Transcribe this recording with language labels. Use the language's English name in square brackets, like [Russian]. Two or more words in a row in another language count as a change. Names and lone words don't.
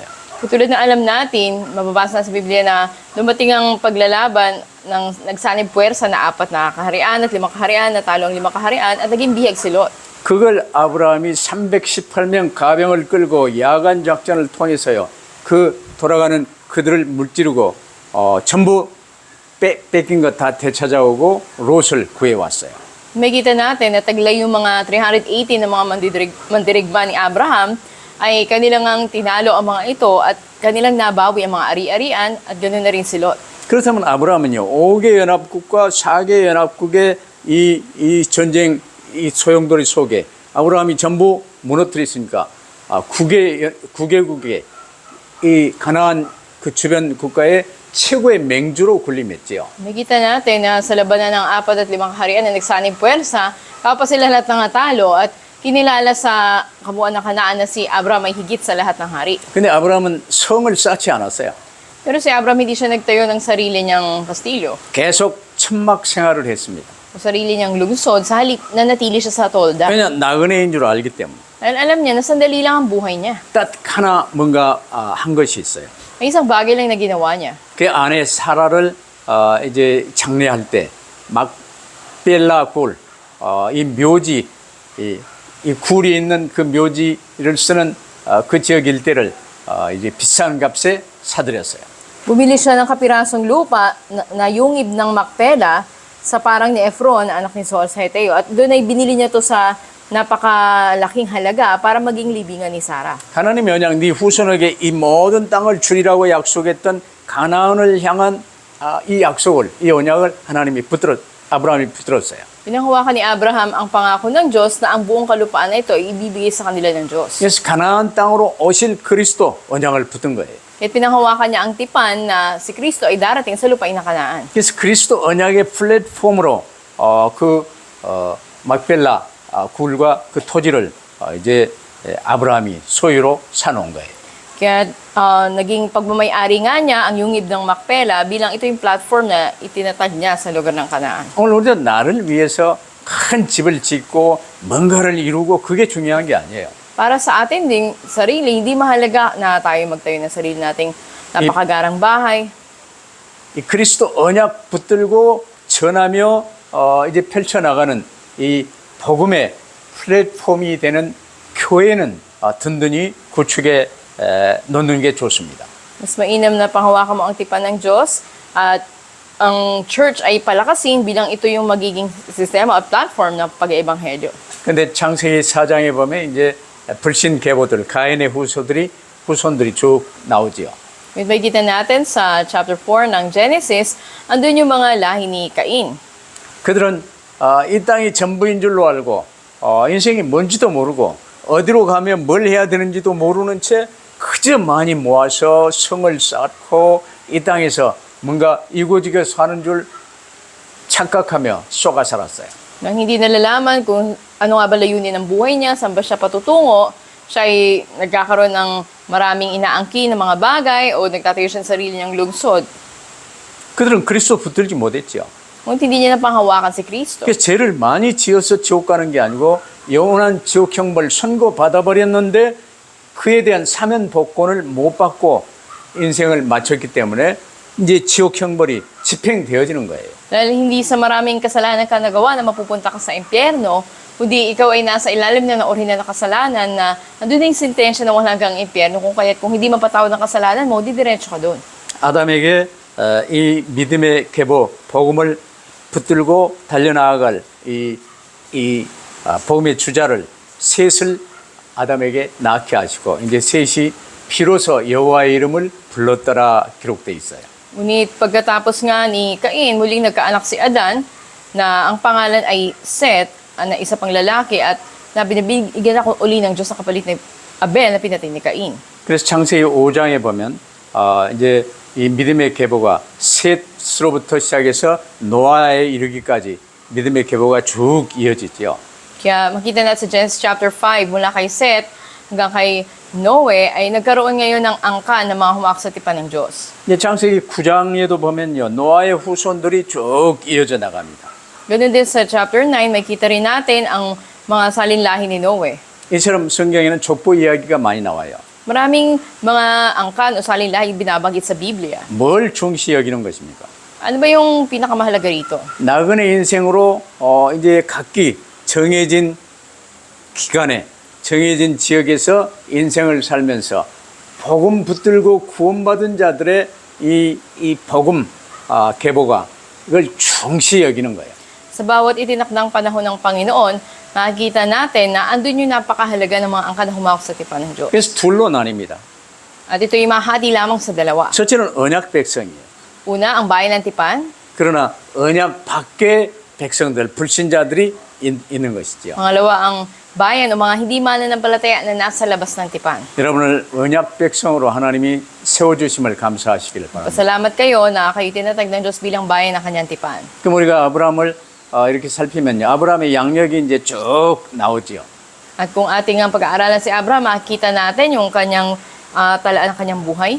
[Filipino] Katulad na alam natin, mababasa sa Biblia na dumating ang paglalaban ng nagsanib puwersa na 4 na kaharian at 5 kaharian, natalo ang 5 kaharian at naging bihag si Lot. [Korean] 그걸 아브라함이 318명 가병을 끌고 야간 작전을 통해서요, 그 돌아가는 그들을 물찌르고 전부 뺏긴 것 다 되찾아오고 롯을 구해왔어요. [Filipino] Makita natin na taglay yung mga 380 na mga mandirigma ni Abraham ay kanilang ang tinalo ang mga ito at kanilang nabawi ang mga ari-arian at ganoon na rin si Lot. [Korean] 그렇다면 아브라함은요, 5개 연합국과 4개 연합국의 이 전쟁 이 소용돌이 속에 아브라함이 전부 무너뜨렸으니까 9개국의 이 가나안 그 주변 국가의 최고의 맹주로 군림했지요. [Filipino] Makita natin na sa labanan ng 4 at 5 kaharian na nagsanib puwersa, kapag sila lahat ng natalo at kinilala sa kabuuan ng Kanaan na si Abraham ay higit sa lahat ng hari. [Korean] 근데 아브라함은 성을 쌓지 않았어요. [Filipino] Pero si Abraham hindi siya nagtayo ng sarili niyang kastilyo [Korean] 계속 천막 생활을 했습니다. [Filipino] o sarili niyang lungsod sa halip na natili siya sa tolda. [Korean] 왜냐 나그네인 줄 알기 때문에. [Filipino] Dahil alam niya na sandali lang ang buhay niya. [Korean] 딱 하나 뭔가 한 것이 있어요. [Filipino] May isang bagay lang na ginawa niya. [Korean] 그 아내 사라를 이제 장례할 때 막벨라 굴, 이 묘지, 이 굴이 있는 그 묘지를 쓰는 그 지역 일대를 이제 비싼 값에 사들였어요. [Filipino] Bumili siya ng kapirasong lupa na yungib ng Macpela sa parang ni Efron, anak ni Sol sa Heteo. At doon ay binili niya to sa napakalaking halaga para maging libingan ni Sarah. [Korean] 하나님이 언약 네 후손에게 이 모든 땅을 주리라고 약속했던 가나안을 향한 이 약속을, 이 언약을 아브라함이 붙들었어요. [Filipino] Pinanghawakan ni Abraham ang pangako ng Diyos na ang buong kalupaan na ito ay ibibigay sa kanila ng Diyos. [Korean] 그래서 가나안 땅으로 오실 그리스도 언약을 붙든 거예요. [Filipino] At pinanghawakan niya ang tipan na si Kristo ay darating sa lupain na Kanaan. [Korean] 그래서 그리스도 언약의 플랫폼으로 막벨라 굴과 그 토지를 이제 아브라함이 소유로 사놓은 거예요. [Filipino] Kaya naging pagmamayari nga niya ang yungib ng Macpela bilang ito yung platform na itinatag niya sa lugar ng Kanaan. [Korean] 오늘 우리가 나를 위해서 큰 집을 짓고 뭔가를 이루고 그게 중요한 게 아니에요. [Filipino] Para sa atin ding sarili, hindi mahalaga na tayo magtayo ng sarili nating napakagarang bahay. [Korean] 이 그리스도 언약 붙들고 전하며 이제 펼쳐나가는 이 복음의 플랫폼이 되는 교회는 든든히 구축에 놓는 게 좋습니다. [Filipino] Mas mainam na panghawakan mo ang tipan ng Diyos at ang church ay palakasin bilang ito yung magiging sistema at platform ng pag-eebanghelyo. [Korean] 근데 창세기 4장에 보면 이제 불신 계보들, 가인의 후손들이 쭉 나오지요. [Filipino] Makikita natin sa chapter 4 ng Genesis, andun yung mga lahi ni Cain. [Korean] 그들은 이 땅이 전부인 줄로 알고 인생이 뭔지도 모르고 어디로 가면 뭘 해야 되는지도 모르는 채 그저 많이 모아서 성을 쌓고 이 땅에서 뭔가 이고지게 사는 줄 착각하며 쏘가 살았어요. [Filipino] Nang hindi nalalaman kung ano nga ba layunin ng buhay niya, saan ba siya patutungo, siya ay nagkakaroon ng maraming inaangkin ng mga bagay o nagtatayo siya ng sarili niyang lungsod. [Korean] 그들은 그리스도 붙들지 못했죠. [Filipino] Ngunit hindi niya napanghawakan si Kristo. [Korean] 그래서 죄를 많이 지어서 지옥 가는 게 아니고 영원한 지옥 형벌 선고받아 버렸는데 그에 대한 사면 복권을 못 받고 인생을 마쳤기 때문에 이제 지옥 형벌이 집행되어지는 거예요. [Filipino] Dahil hindi sa maraming kasalanan ka nagawa na mapupunta ka sa impyerno, kundi ikaw ay nasa ilalim na orihinal na kasalanan na nandun na yung sentensya na walang hanggang impyerno. Kung hindi mapatawad ng kasalanan mo, di diretso ka doon. [Korean] 아담에게 이 믿음의 계보 복음을 붙들고 달려나아갈 이 복음의 주자를 셋을 아담에게 낳게 하시고 이제 셋이 비로소 여호와의 이름을 불렀더라 기록돼 있어요. [Filipino] Ngunit pagkatapos nga ni Cain, muling nagkaanak si Adan na ang pangalan ay Seth, na isa pang lalaki at na binibigyan ako uli ng Diyos sa kapalit ni Abel na pinatay ni Cain. [Korean] 그래서 창세기 5장에 보면 이제 이 믿음의 계보가 셋으로부터 시작해서 노아에 이르기까지 믿음의 계보가 쭉 이어지죠. [Filipino] Kaya makita natin sa Genesis chapter 5, mula kay Seth hanggang kay Noe, ay nagkaroon ngayon ng angka ng mga humak sa tipan ng Diyos. [Korean] 이제 창세기 9장에도 보면요, 노아의 후손들이 쭉 이어져 나갑니다. [Filipino] Ganun din sa chapter 9, makita rin natin ang mga salinlahi ni Noe. [Korean] 이처럼 성경에는 족보 이야기가 많이 나와요. [Filipino] Maraming mga angkan o salinlahi binabanggit sa Biblia. [Korean] 뭘 중시 여기는 것입니까? [Filipino] Ano ba yung pinakamahalaga rito? [Korean] 나그네 인생으로 이제 각기 정해진 기간에 정해진 지역에서 인생을 살면서 복음 붙들고 구원받은 자들의 이 복음 계보가 이걸 중시 여기는 거예요. [Filipino] Sa bawat itinakdang panahon ng Panginoon, makikita natin na andun yung napakahalaga ng mga angkan na humawak sa tipan ng Diyos. [Korean] 그래서 둘로 나뉩니다. [Filipino] At ito yung mahati lamang sa dalawa. [Korean] 첫째는 언약 백성이에요. [Filipino] Una, ang bayan ng tipan. [Korean] 그러나 언약 밖의 백성들, 불신자들이 있는 것이죠. [Filipino] Pangalawa, ang bayan o mga hindi mananampalataya na nasa labas ng tipan. [Korean] 여러분을 언약 백성으로 하나님이 세워주심을 감사하시기를 바랍니다. [Filipino] Pasalamat kayo na kayo tinatag ng Diyos bilang bayan ng kanyang tipan. [Korean] 그럼 우리가 아브라함을 이렇게 살피면요. 아브라함의 양력이 이제 쭉 나오지요. [Filipino] At kung ating ang pag-aaralan si Abraham, makikita natin yung kanyang talaan ng kanyang buhay.